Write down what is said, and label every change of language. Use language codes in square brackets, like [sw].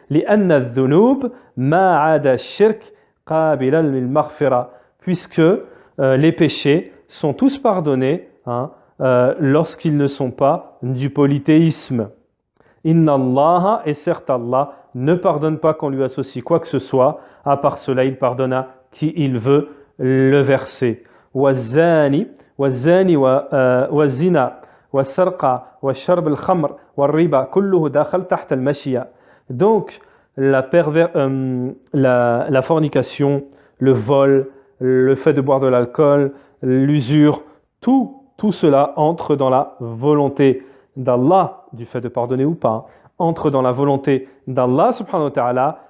[ar] لِأَنَّ الذُّنُوبَ مَا عَادَ الشِّرْكَ قَابِلًا لِلْمَغْفِرَةِ, [fr] puisque les péchés sont tous pardonnés lorsqu'ils ne sont pas du polythéisme. [ar] Inna Allah, [fr] et certes Allah ne pardonne pas qu'on lui associe quoi que ce soit, à part cela il pardonne à qui il veut. Le verset [ar] والزاني والزنا والسرقة والشرب الخمر والربا كله داخل تحت المشيئة. [fr] Donc, la fornication, le vol, le fait de boire de l'alcool, l'usure, tout cela entre dans la volonté d'Allah, du fait de pardonner ou pas, entre dans la volonté d'Allah subhanahu wa ta'ala.